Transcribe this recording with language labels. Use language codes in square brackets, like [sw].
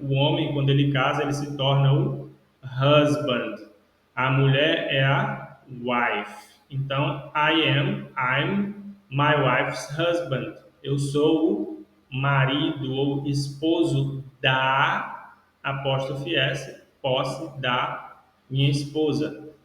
[pt] O homem, quando ele casa, ele se torna o husband. A mulher é a wife. [en] Então, I'm my wife's husband. [pt] Eu sou o marido ou esposo da, apóstrofe S, posse da minha esposa.